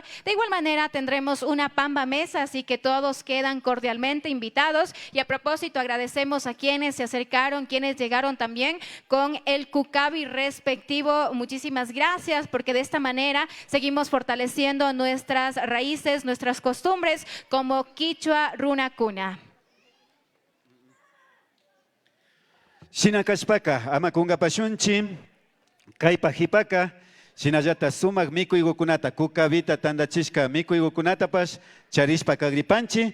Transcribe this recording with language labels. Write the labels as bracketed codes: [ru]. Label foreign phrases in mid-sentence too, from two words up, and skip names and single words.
[es] De igual manera tendremos una pamba mesa, así que todos quedan cordialmente invitados. Y a propósito agradecemos a quienes se acercaron, quienes llegaron también con el cucabi respectivo. Muchísimas gracias porque de esta manera seguimos fortaleciendo nuestras raíces, nuestras costumbres como [qu] Quichua Runa Cuna. Shinakashpaka, amakungapashunchi, kaypajipaka, Shinallata sumak mikuygukunata kukabita tandachishka mikuygukunatapash charishpa kagripanchi.